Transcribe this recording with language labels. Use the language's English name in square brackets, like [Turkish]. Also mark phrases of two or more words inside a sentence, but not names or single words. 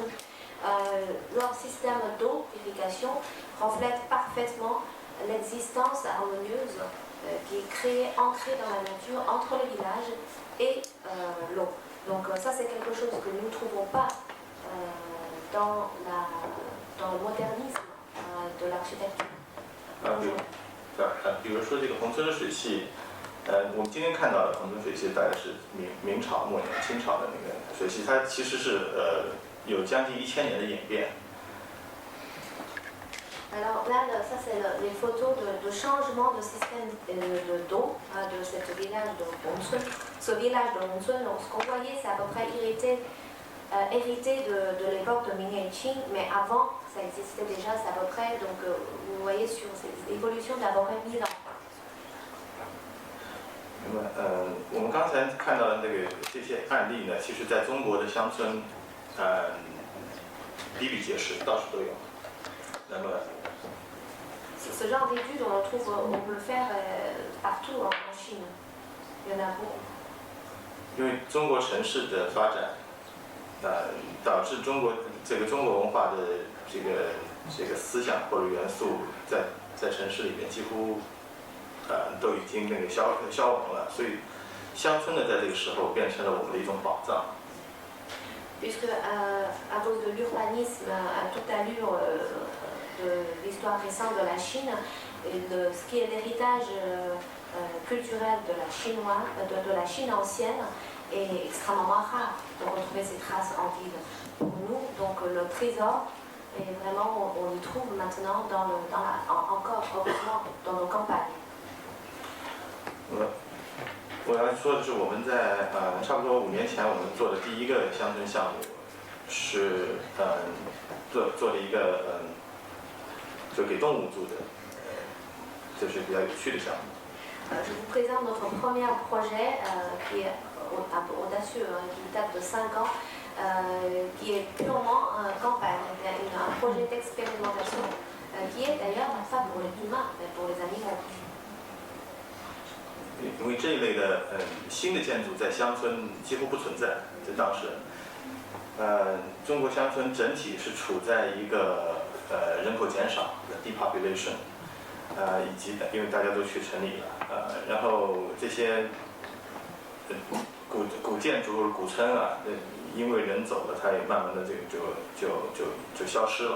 [French] Leur système d'eau, d'irrigation, reflète parfaitement l'existence harmonieuse qui est ancrée dans la nature entre le village et l'eau. Donc ça c'est quelque chose que nous ne trouvons pas dans le modernisme de l'architecture. [Chinese] 比如说这个宏村的水系，我们今天看到的宏村水系大概是明朝末年、清朝的那个水系，它其实是有将近1000年的演变。 [French] Alors là, ça c'est les photos de changement de système d'eau de ce village de Hongchun. Ce village de Hongchun, ce qu'on voyait, c'est à peu près hérité de l'époque de Ming et Qing, mais avant, ça existait déjà, c'est à peu près, donc vous voyez sur ces évolutions d'à peu près 1000 ans. [Chinese] 那么我们刚才看到的这些案例呢，其实在中国的乡村，比比皆是，到处都有。那么 [French] Ce genre d'études, on peut le faire partout en Chine. Il y en a beaucoup. [Chinese] 因为中国城市的发展，导致中国文化的这个思想或者元素在城市里面几乎都已经消亡了，所以乡村呢在这个时候变成了我们的一种宝藏。 [French] Puisque à cause de l'urbanisme, à toute allure de l'histoire récente de la Chine, et de ce qui est l'héritage culturel de la Chine ancienne est extrêmement rare de retrouver ces traces en ville. Pour nous, donc le trésor, et vraiment on y trouve maintenant encore heureusement dans nos campagnes. [Chinese] 我要说的是，我们在差不多5年前，我们做的第一个乡村项目是做了一个就给动物住的，就是比较有趣的项目。 [French] Je vous présente notre premier projet qui est un peu audacieux, qui date de 5 ans, qui est purement campagne, un projet d'expérimentation qui est d'ailleurs pas pour les humains, mais pour les animaux. [Chinese] 因为这一类的新的建筑在乡村几乎不存在，在当时，中国乡村整体是处在一个人口减少的 depopulation。以及因为大家都去城里了，然后这些古建筑或者古村啊，因为人走了，它也慢慢的这个就消失了。